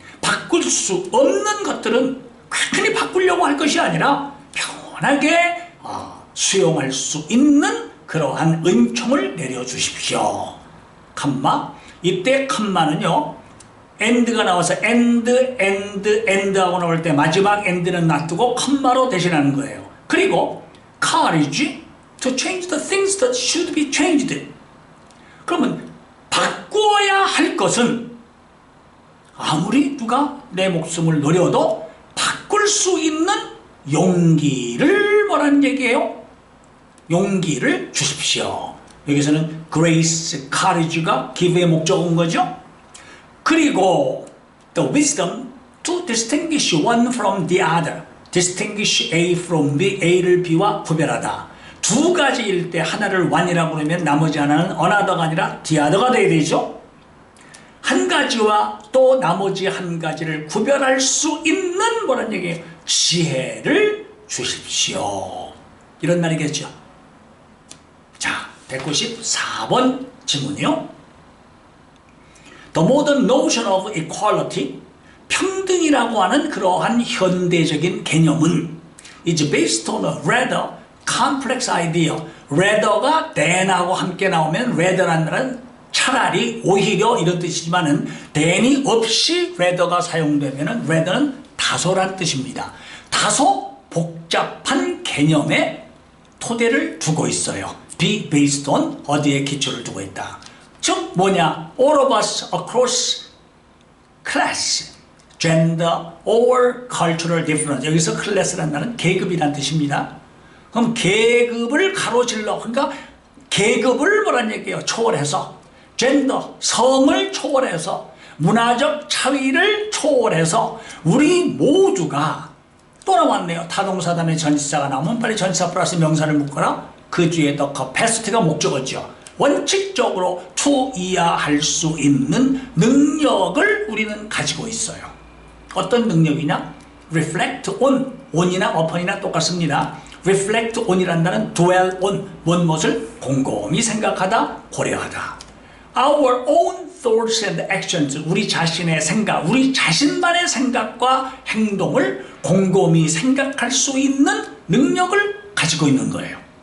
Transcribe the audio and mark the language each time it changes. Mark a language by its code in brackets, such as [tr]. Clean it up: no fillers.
[ko] 바꿀 수 없는 것들은 괜히 바꾸려고 할 것이 아니라 평온하게 수용할 수 있는 그러한 은총을 내려주십시오. 컴마. 이때 컴마는요, end가 나와서 end 하고 나올 때 마지막 end는 놔두고 컴마로 대신하는 거예요. [en] 그리고 courage to change the things that should be changed. [ko] 그러면 바꾸어야 할 것은 아무리 누가 내 목숨을 노려도 바꿀 수 있는 용기를 뭐라는 얘기예요? 용기를 주십시오. 여기서는 grace, courage가 give의 목적인 거죠. [en] 그리고 the wisdom to distinguish one from the other. distinguish A from B, [ko] A를 B와 구별하다. 두 가지일 때 하나를 one이라고 그러면 나머지 하나는 another가 아니라 the other가 돼야 되죠. 한 가지와 또 나머지 한 가지를 구별할 수 있는 뭐란 얘기예요? 지혜를 주십시오. 이런 말이겠죠. 자, 194번 질문이요. [en] The modern notion of equality, [ko] 평등이라고 하는 그러한 현대적인 개념은 [en] is based on a rather complex idea. rather가 than하고 함께 나오면 rather라는 말은 [ko] 차라리 오히려 이런 뜻이지만은 than이 없이 rather가 사용되면은 rather는 다소란 뜻입니다. 다소 복잡한 개념의 토대를 두고 있어요. [en] be based on [ko] 어디에 기초를 두고 있다. 즉 뭐냐? [en] all of us across class, gender or cultural difference. [ko] 여기서 클래스라는 말은 계급이란 뜻입니다. 그럼 계급을 가로질러, 그러니까 계급을 뭐란 얘기예요? 초월해서, 젠더, 성을 초월해서, 문화적 차이를 초월해서 우리 모두가 또 나왔네요. 타동사 다음에 전치사가 나오면 빨리 전치사 플러스 명사를 묶어라. 그 뒤에 더 capacity가 목적어죠. 원칙적으로 투이해할 수 있는 능력을 우리는 가지고 있어요. 어떤 능력이냐? reflect on, on이나 upon이나 똑같습니다. reflect on이란 단어는 dwell on, 무엇을 곰곰이 생각하다, 고려하다. [en] our own thoughts and actions, [ko] 우리 자신의 생각, 우리 자신만의 생각과 행동을 곰곰이 생각할 수 있는 능력을 가지고 있는 거예요.